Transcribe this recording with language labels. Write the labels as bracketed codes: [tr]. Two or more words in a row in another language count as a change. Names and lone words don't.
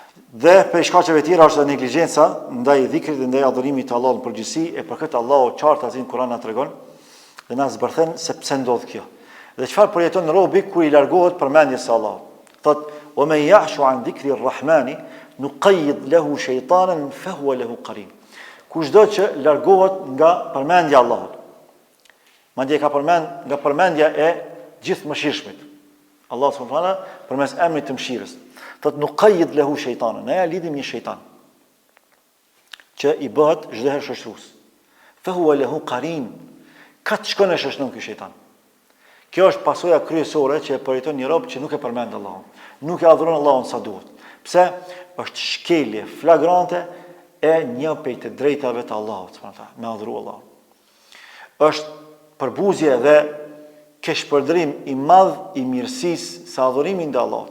[sq] Dhe për shkaqeve tjera është negligjenca ndaj dhikrit dhe ndaj adhurimit të Allahut në përgjithësi, e për këtë Allahu qartë atin Kur'an na tregon dhe na zbërthen se pse ndodh kjo. Dhe çfarë përjeton robi kur i largohet përmendjes së Allahut. Thot: [ar] "ومن يعش عن ذكر الرحمن نقيض له شيطانا فهو له قرين." [sq] Kushdo që largohet nga përmendja e Allahut. Madje ka përmend nga përmendja e gjithëmëshirshmit. Allah [ar] سبحانه وتعالى [sq] përmes emrit të mëshirës. Thot: [ar] "نقيض له شيطانا." [sq] Ne ja lidhim një shejtan që i bëhet çdo herë shoqërues. [ar] فهو له قرين. [sq] Ka të shkon e shoqëron ky shejtan. Kjo është pasoja kryesore që e përjeton një rob që nuk e përmend Allahun, nuk e adhuron Allahun sa duhet. Pse? Është shkelje flagrante e një prej të drejtave të Allahut, me adhuru Allahun. Është përbuzje dhe keshpërdrim i madh i mirësisë së adhurimit ndaj Allahut.